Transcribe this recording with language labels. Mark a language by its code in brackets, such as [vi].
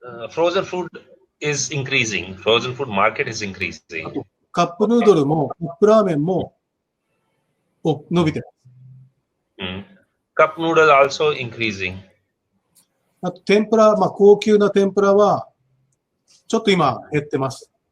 [en] Frozen food is increasing. Frozen food market is increasing. [ja] カップヌードルも、カップラーメンも伸びてます。 [en] Cup noodle also increasing. [ja] あと天ぷら、高級な天ぷらはちょっと今減ってます。